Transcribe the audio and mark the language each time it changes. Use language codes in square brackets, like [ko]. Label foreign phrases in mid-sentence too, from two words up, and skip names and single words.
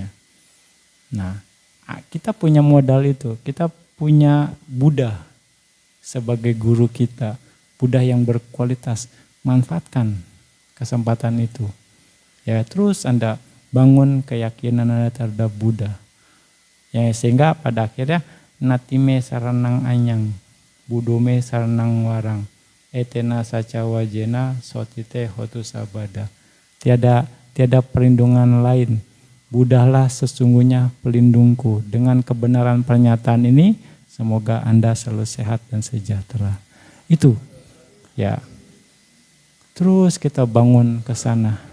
[id] Nah, kita punya modal itu, kita punya Buddha sebagai guru kita, Buddha yang berkualitas, manfaatkan kesempatan itu. Ya, terus Anda bangun keyakinan Anda terhadap Buddha. [pi] Ya, sehingga pada akhirnya natime saranang anyang, budome saranang warang, etena saca wajena sotite hotu sabada. [id] Tiada perlindungan lain. Buddhalah sesungguhnya pelindungku. Dengan kebenaran pernyataan ini, semoga Anda selalu sehat dan sejahtera. Itu, ya. Terus kita bangun ke sana.